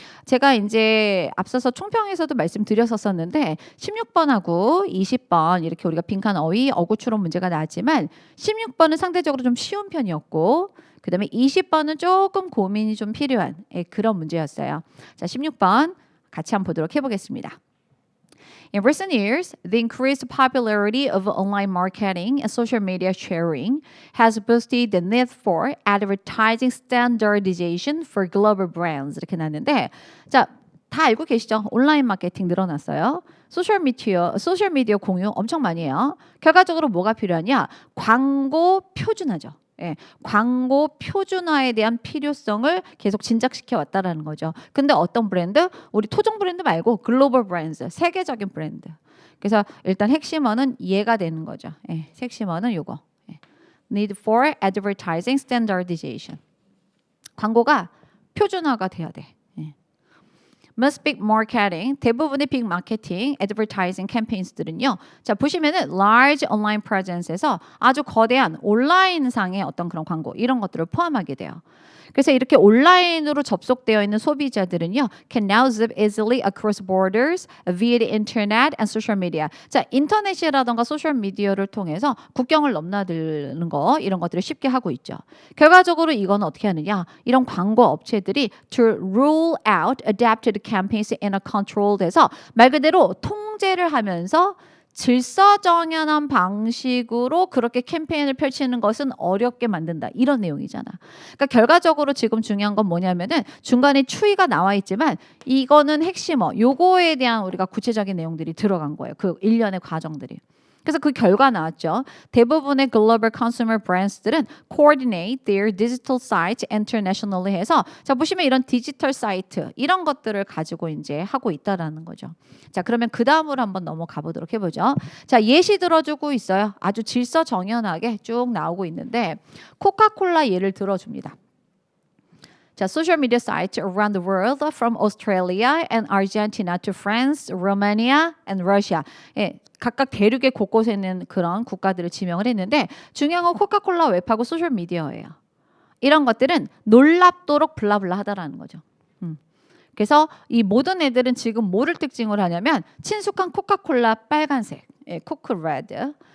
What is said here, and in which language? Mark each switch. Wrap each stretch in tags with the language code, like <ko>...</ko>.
<ko>제가 이제 앞서서 총평에서도 말씀드렸었는데 16번하고 20번 이렇게 우리가 빈칸 어휘 어구 추론 문제가 나왔지만 16번은 상대적으로 좀 쉬운 편이었고 그 다음에 20번은 조금 고민이 좀 필요한 그런 문제였어요. 자, 16번 같이 한번 보도록 해보겠습니다.</ko> <en>In recent years, the increased popularity of online marketing and social media sharing has boosted the need for advertising standardization for global brands.</en> <ko>이렇게 나왔는데, 자, 다 알고 계시죠? 온라인 마케팅 늘어났어요. 소셜 미디어 공유 엄청 많이 해요. 결과적으로 뭐가 필요하냐? 광고 표준화죠. 광고 표준화에 대한 필요성을 계속 진작시켜 왔다라는 거죠. 근데 어떤 브랜드? 우리 토종 브랜드 말고 글로벌 브랜드, 세계적인 브랜드. 그래서 일단 핵심어는 얘가 되는 거죠. 핵심어는 요거.</ko> <en>Need for advertising standardization.</en> <ko>광고가 표준화가 돼야 돼.</ko> <en>Most big marketing,</en> <ko>대부분의 빅 마케팅, advertising 캠페인스들은요. 자, 보시면은</ko> <en>large online presence</en> <ko>에서 아주 거대한 온라인상의 어떤 그런 광고 이런 것들을 포함하게 돼요. 그래서 이렇게 온라인으로 접속되어 있는 소비자들은요,</ko> <en>can now zip easily across borders via the internet and social media.</en> <ko>자, 인터넷이라던가 소셜 미디어를 통해서 국경을 넘나드는 거 이런 것들을 쉽게 하고 있죠. 결과적으로 이건 어떻게 하느냐? 이런 광고 업체들이</ko> <en>to rule out adapted campaigns in a controlled</en> <ko>해서 말 그대로 통제를 하면서 질서정연한 방식으로 그렇게 캠페인을 펼치는 것은 어렵게 만든다. 이런 내용이잖아. 그러니까 결과적으로 지금 중요한 건 뭐냐면은 중간에 추이가 나와 있지만 이거는 핵심어. 요거에 대한 우리가 구체적인 내용들이 들어간 거예요. 그 일련의 과정들이. 그래서 그 결과 나왔죠. 대부분의 글로벌 컨슈머 브랜드들은</ko> <en>coordinate their digital sites internationally</en> <ko>해서 자 보시면 이런 디지털 사이트 이런 것들을 가지고 이제 하고 있다라는 거죠. 자 그러면 그 다음으로 한번 넘어가 보도록 해보죠. 자 예시 들어주고 있어요. 아주 질서정연하게 쭉 나오고 있는데 코카콜라 예를 들어줍니다. 자,</ko> <en>social media sites around the world from Australia and Argentina to France, Romania and Russia.</en> <ko>각각 대륙의 곳곳에 있는 그런 국가들을 지명을 했는데 중요한 건 코카콜라 웹하고 소셜 미디어예요. 이런 것들은 놀랍도록 블라블라하다라는 거죠. 그래서 이 모든 애들은 지금 뭐를 특징으로 하냐면 친숙한 코카콜라 빨간색, 코크 레드.</ko>